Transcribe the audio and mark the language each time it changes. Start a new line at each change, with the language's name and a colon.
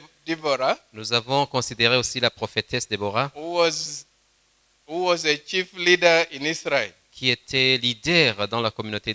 English: Deborah,
French: Nous avons considéré aussi la prophétesse Déborah,
English: who was a chief leader in Israel.
French: qui était leader dans la communauté